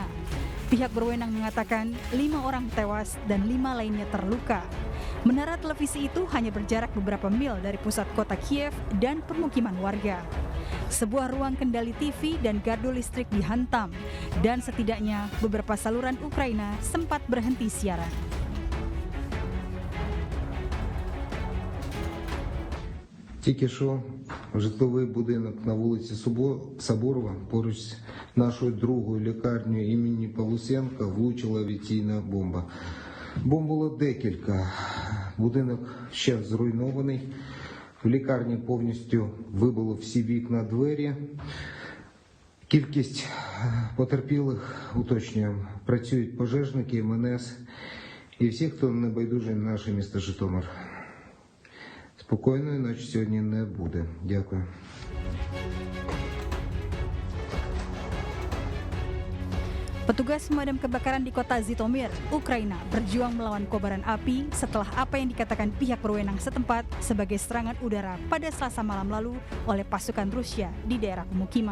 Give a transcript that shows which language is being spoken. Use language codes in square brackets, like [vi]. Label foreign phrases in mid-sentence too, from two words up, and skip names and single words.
[id] Pihak berwenang mengatakan 5 orang tewas dan 5 lainnya terluka. Menara televisi itu hanya berjarak beberapa mil dari pusat kota Kiev dan permukiman warga. Sebuah ruang kendali TV dan gardu listrik dihantam, dan setidaknya beberapa saluran Ukraina sempat berhenti siaran. [uk] Тільки що житловий будинок на вулиці Соборова поруч з нашою другою лікарнею імені Павлусенка влучила авіаційна бомба. Бомб було декілька. Будинок ще зруйнований. В лікарні повністю вибило всі вікна, двері. Кількість потерпілих, уточнюємо, працюють пожежники, МНС і всі, хто не байдужий на наше місто Житомир. Спокійної ночі сьогодні не буде. Дякую. [id] Petugas pemadam kebakaran di kota Zhytomyr, Ukraina, berjuang melawan kobaran api setelah apa yang dikatakan pihak berwenang setempat sebagai serangan udara pada Selasa malam lalu oleh pasukan Rusia di daerah pemukiman.